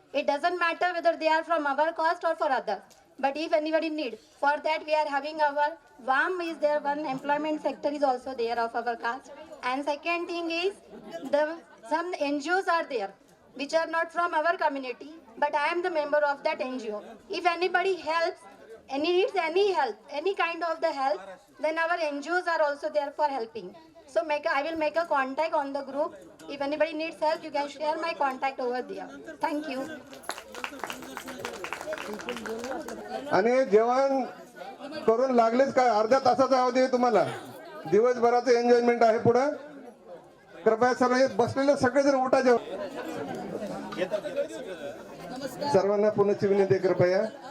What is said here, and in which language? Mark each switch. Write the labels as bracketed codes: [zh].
[en] It doesn't matter whether they are from our caste or for others. But if anybody need, for that we are having our WAM is there, one employment sector is also there of our caste. And second thing is, some NGOs are there, which are not from our community, but I am the member of that NGO. If anybody helps, needs any help, any kind of the help, then our NGOs are also there for helping. So I will make a contact on the group. If anybody needs help, you can share my contact over there. Thank you. [mr] आणि जेवण करून लागलेच काय अर्ध्या तासाचा अवधी आहे तुम्हाला. दिवसभराचं एन्जॉयमेंट आहे पुढे. कृपया सर्व बसलेले सगळेजण उठा. जेवण सर्वांना पुनःची विनंती आहे कृपया.